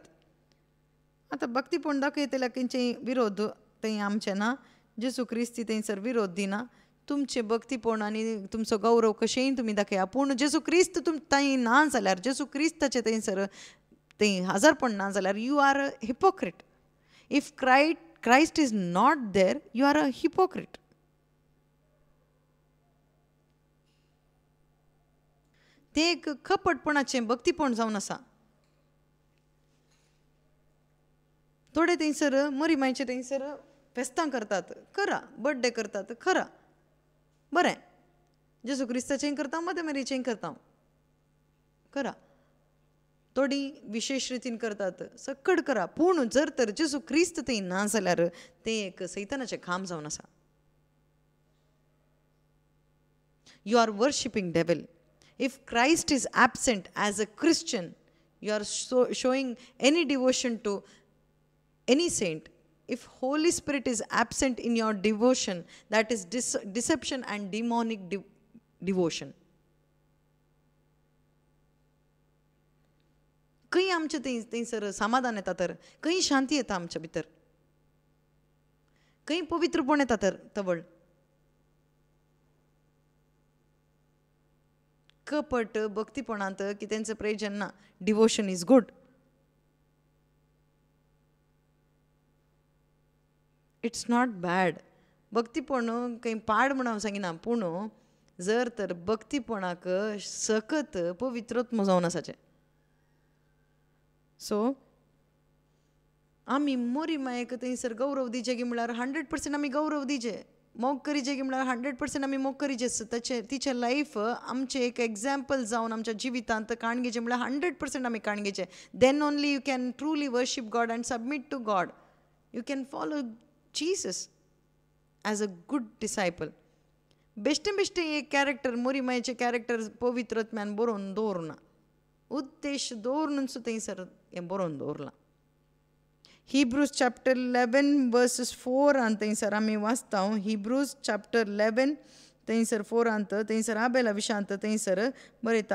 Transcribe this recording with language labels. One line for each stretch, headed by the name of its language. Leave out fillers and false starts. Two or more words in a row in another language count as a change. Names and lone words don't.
Konkani: आतां भक्तीपण दाखयतल्याक तेंचे विरोध थंय आमचे ना. जेसू क्रिस्ती थंयसर विरोध दिना. तुमचे भक्तीपण आनी तुमचो गौरव कशेंय तुमी दाखया. पूण जेसू क्रिस्त थंय ना जाल्यार, जेसू क्रिस्ताचे थंयसर थंय हजरपण ना जाल्यार
English: you are a hypocrite. If Christ is not there, you are a hypocrite.
Konkani: तें एक कपटपणाचें भक्तीपण जावन आसा. थोडे थंयसर मोरीमायेचे थंयसर फेस्तां करतात, करा. बर्थडे करतात, करा. बरें. जेसू क्रिस्ताचेंय करता, मदर मेरीचेंय करता, करा. थोडी विशेष रितीन करतात, सकड करा. पूण जर तर जेसू क्रिस्त थंय ना जाल्यार तें एक सैतानाचें काम जावन आसा.
English: You are worshipping devil. If Christ is absent as a Christian, you are showing any devotion to any saint. If Holy Spirit is absent in your devotion, that is deception and demonic devotion.
Konkani: खंय आमचे थंयसर समाधान येता तर, खंय शांती येता आमच्या भितर, खंय पवित्रपण येता तर तवळ. कपट भक्तीपणांत कितेंच प्रयोजन ना.
English: Devotion is good. It's not bad.
Konkani: भक्तीपण खंय पाड म्हणून हांव सांगिना. पूण जर तर भक्तीपणाक सकत पवित्रोत्म जावन आसाचे. सो आमी मोरी मायेक थंयसर गौरव दिचे गे म्हळ्यार 100% आमी गौरव दिचे, मोग करीचे गे म्हळ्यार 100% आमी मोग करीचे. तिचें लायफ आमचें एक एग्जाम्पल जावन आमच्या जिवितांत काणगेचें म्हळ्यार 100% आमी काणगेचे.
English: Then only you can truly worship God and submit to God. You can follow Jesus as a good disciple.
Konkani: बेश्टें बेश्टें एक कॅरेक्टर मोरी मायेचें कॅरेक्टर पवित्रत्म्यान बरोवन दवरना, उद्देश दवरून सुद्दां थंयसर हें बरोवन दवरलां.
English: Hebrews chapter 11 verses 4
Konkani: थंयसर आमी वाचता.
English: Hebrews chapter 11
Konkani: थंयसर 4 थंयसर आबेला विशांत थंयसर बरयता.